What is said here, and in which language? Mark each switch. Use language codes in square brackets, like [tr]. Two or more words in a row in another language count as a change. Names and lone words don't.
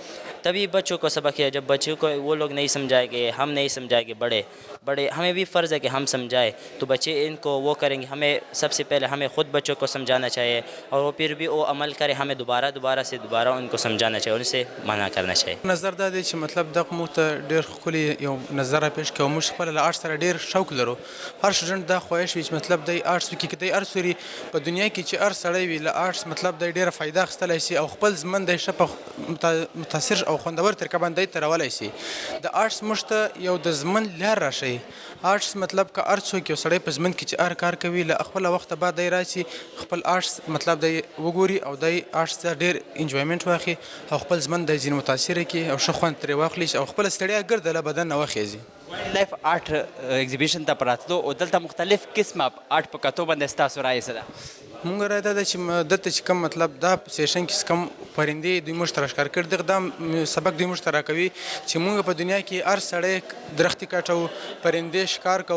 [ur] تبھی بچوں کو سبق ہے. جب بچوں کو وہ لوگ نہیں سمجھائے کہ ہم نہیں سمجھائے کہ بڑے ہمیں بھی فرض ہے کہ ہم سمجھائے, تو بچے ان کو وہ کریں گے. ہمیں سب سے پہلے ہمیں خود بچوں کو سمجھانا چاہیے, اور وہ پھر بھی وہ عمل کرے. ہمیں دوبارہ ان کو سمجھانا چاہیے, ان سے منع کرنا چاہیے. [ps] نظر دا دی چې مطلب دغه موږ ته ډېر ښکلي یو نظره پیش کړو. موږ خپله له آرټ سره ډېر شوق لرو. هر سټوډنټ دا خواهش وي چې مطلب دی آرټس وکړي, که دی ارټس ولري په دنیا کې چې هر سړی وي له آرټس مطلب دی ډېره فایده اخیستلی شي, او خپل ژوند دی ښه په متاثر او خوندور طریقه باندې تېرولی شي. د آرټس موږ ته یو د ژوند لار راښیي. آرټس مطلب که هر څوک یو سړی په ژوند کې چې هر کار کوي, له خپله وخته بعد دی راشي خپل آرټس مطلب دی وګوري, او دی آرټس ته ډېر انجوایمنټ واخلي, او خپل ژوند دی ځینې متاثره کړي, او ښه خوند ترې واخلي, او خپله ستړیا ګرده له بدن نه وخېږي. [en] wildlife art exhibition [ps] ته پراتلو او دلته مختلف قسمه آرٹ په کتو باندې ستاسو رایې څه ده؟ مونږ رایه دا ده چې دلته چې کوم مطلب دا سیشن کې کوم پرندې دوی موږ ته راښکار کړي, دغه دا سبق دوی موږ ته راکوي چې مونږ په دنیا کې هر سړی درختې کاټو, پرندې ښکار کوو.